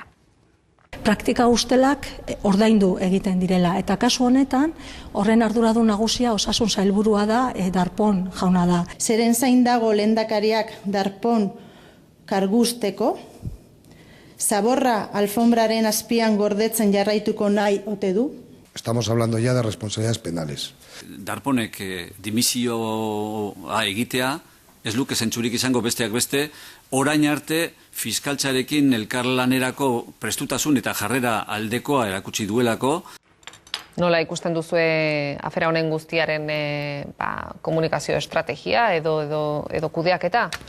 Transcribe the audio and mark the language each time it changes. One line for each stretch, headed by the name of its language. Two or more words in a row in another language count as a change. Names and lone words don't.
Basque: Praktika ustelak ordaindu egiten direla, eta kasu honetan horren arduradun nagusia osasun sailburua da, Darpón jauna da. Zeren zain dago lehendakariak Darpón kargusteko, zaborra alfombraren azpian gordetzen jarraituko nahi ote du?
Spanish: Estamos hablando ya de responsabilidades penales.
Basque: Darponek dimisioa egitea, ez luke zentzurik izango besteak beste, orain arte fiskaltzarekin elkarlanerako prestutasun eta jarrera aldekoa erakutsi duelako. Nola ikusten duzue afera honen guztiaren komunikazio estrategia edo kudeaketa?